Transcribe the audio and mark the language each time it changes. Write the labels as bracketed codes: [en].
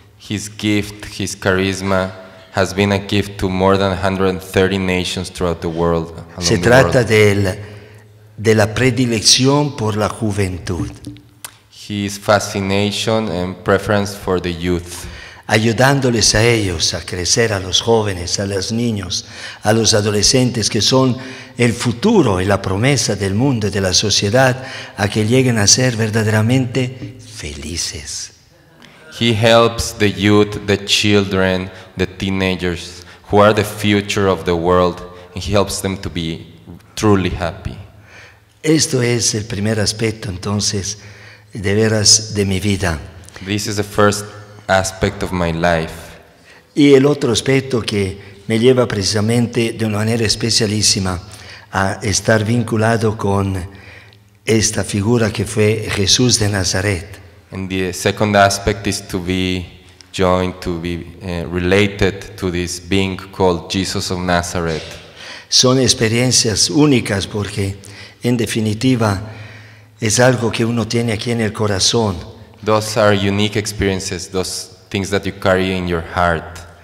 [en] His gift, his charisma has been a gift to more than 130 nations throughout the world. [es] Se trata de la predilección por la juventud. [en] His fascination and preference for the youth. [es] Ayudándoles a ellos a crecer, a los jóvenes, a los niños, a los adolescentes que son el futuro y la promesa del mundo y de la sociedad, a que lleguen a ser verdaderamente felices. [en] He helps the youth, the children, the teenagers, who are the future of the world, and he helps them to be truly happy. [es] Esto es el primer aspecto, entonces, de veras de mi vida. [en] This is the first aspect of my life. [es] Y el otro aspecto que me lleva precisamente de una manera especialísima a estar vinculado con esta figura que fue Jesús de Nazaret. [en] And the second aspect is to be joined, to be related to this being called Jesus of Nazareth. [es] Son experiencias únicas porque, en definitiva, es algo que uno tiene aquí en el corazón. [en] Those are unique experiences, those things that you carry in your heart.